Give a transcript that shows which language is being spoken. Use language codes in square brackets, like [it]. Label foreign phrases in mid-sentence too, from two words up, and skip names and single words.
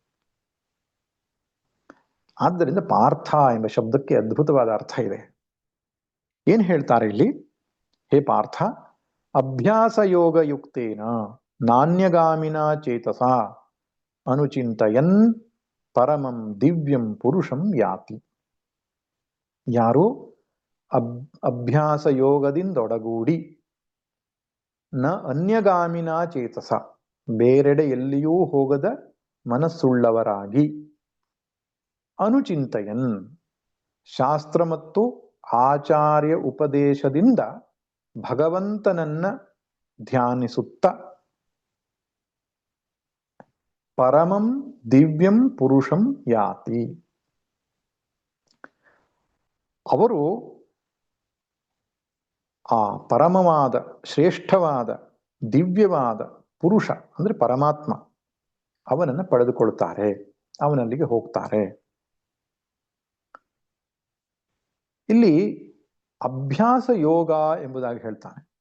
[kn] ಆದ್ದರಿಂದ ಪಾರ್ಥ ಎಂಬ ಶಬ್ದಕ್ಕೆ ಅದ್ಭುತವಾದ ಅರ್ಥ ಇದೆ. ಏನ್ ಹೇಳ್ತಾರೆ ಇಲ್ಲಿ? [sa] ಹೇ ಪಾರ್ಥ, ಅಭ್ಯಾಸ ಯೋಗ ಯುಕ್ತೇನ ನಾಣ್ಯಗಾಮಿನ ಚೇತಸ ಅನುಚಿಂತಯನ್ ಪರಮಂ ದಿವ್ಯಂ ಪುರುಷಂ ಯಾತಿ. [kn] ಯಾರು ಅಭ್ಯಾಸ ಯೋಗದಿಂದೊಡಗೂಡಿ [sa] ನ ಅನ್ಯಗಾಮಿನ ಚೇತಸ, [kn] ಬೇರೆಡೆ ಎಲ್ಲಿಯೂ ಹೋಗದ ಮನಸ್ಸುಳ್ಳವರಾಗಿ, ಅನುಚಿಂತಯನ್ ಶಾಸ್ತ್ರ ಮತ್ತು ಆಚಾರ್ಯ ಉಪದೇಶದಿಂದ ಭಗವಂತನನ್ನ ಧ್ಯಾನಿಸುತ್ತ, [sa] ಪರಮಂ ದಿವ್ಯಂ ಪುರುಷಂ ಯಾತಿ. [kn] ಅವರು ಆ ಪರಮವಾದ, ಶ್ರೇಷ್ಠವಾದ, ದಿವ್ಯವಾದ ಪುರುಷ ಅಂದ್ರೆ ಪರಮಾತ್ಮ, ಅವನನ್ನ ಪಡೆದುಕೊಳ್ತಾರೆ, ಅವನಲ್ಲಿಗೆ ಹೋಗ್ತಾರೆ. ಇಲ್ಲಿ ಅಭ್ಯಾಸ ಯೋಗ ಎಂಬುದಾಗಿ ಹೇಳ್ತಾನೆ.